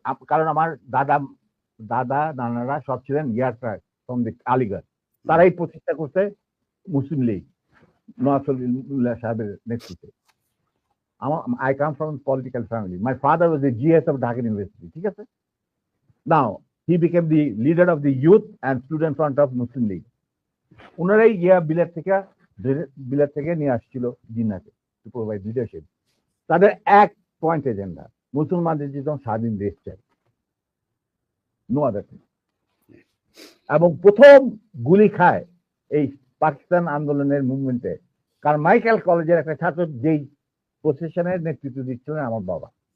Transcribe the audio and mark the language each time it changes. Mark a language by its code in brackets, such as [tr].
[bn] কারণ আমার দাদা নানারা সব ছিলেন আলিগড়, তারাই প্রতিষ্ঠা করতে মুসলিম লীগ নওয়াজ সাহেবের নেতৃত্বে। [en] I come from a political family. My father was the GS of Dhaka University. [bn] ঠিক আছে? [en] Now he became the leader of the youth and student front of Muslim League. [bn] উনারাই বিলেত থেকে নিয়ে আসছিল জিন্নাহকে [en] To provide leadership. [bn] তাদের এক point agenda, মুসলমানদের যেন স্বাধীন দেশ চাই, [en] No other thing. [bn] এবং প্রথম গুলি খায় এই পাকিস্তান আন্দোলনের মুভমেন্টে কারমাইকেল কলেজের একটা ছাত্র, যেই প্রসেশনের নেতৃত্ব দিচ্ছিলেন আমার বাবা।